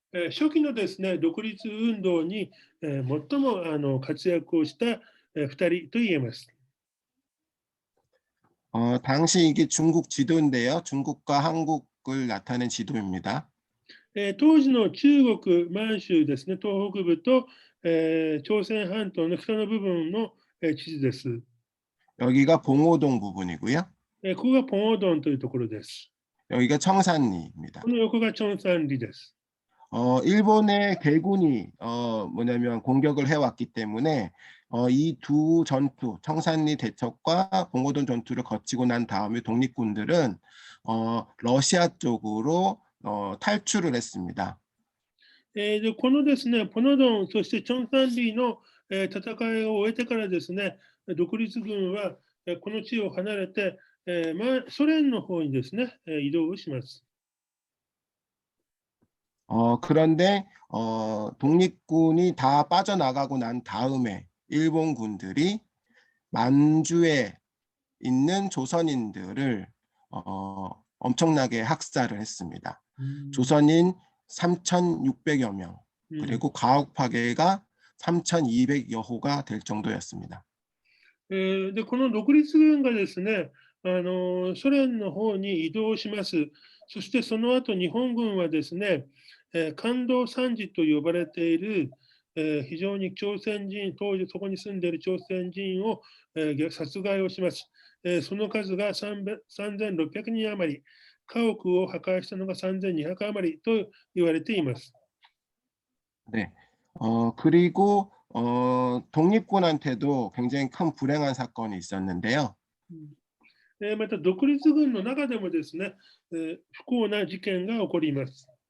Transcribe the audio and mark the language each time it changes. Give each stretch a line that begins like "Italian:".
Japanese: 初期のですね、独立運動に、最も活躍をした、2人と言えます。
Korean: 당시 이게 중국 지도인데요. 중국과 한국을 나타낸 지도입니다.
Japanese: 当時の中国、満州ですね、東北部と、朝鮮半島の北の部分の、地図です。
Korean: 여기가 봉오동 부분이고요.
Japanese: ここがポンオドンというところです。
Korean: 여기가 청산리입니다.
Japanese: この横がチョンサンリです。
Korean: 일본의 괴군이 공격을 해왔기 때문에 이 두 전투, 청산리 대첩과 봉오동 전투를 거치고 난 다음에 독립군들은 러시아 쪽으로 탈출을 했습니다.
Japanese: でこのですね、ポノドン、そしてチョンサンリの、戦いを終えてからですね、独立軍は、この地を離れて、ソ連の方にですね、移動します。
Korean: 그런데 독립군이 다 빠져나가고 난 다음에 일본 군들이 만주에 있는 조선인들을 엄청나게 학살을 했습니다. 조선인 3,600여 명, 그리고 가옥 파괴가 3,200여 호가 될 정도였습니다.
Japanese: でこの独立軍がですね、ソ連の方に移動します。そしてその後日本軍はですね、関東参事と呼ばれている、非常に朝鮮人、当時そこに住んでいる朝鮮人を、殺害をします。その数が3600人余り、家屋を破壊したのが3200余りと言われています。
Korean: 네, 그리고 독립군한테도 굉장히 큰 불행한 사건이 있었는데요.
Japanese: また独立軍の中でもですね、不幸な事件が起こります。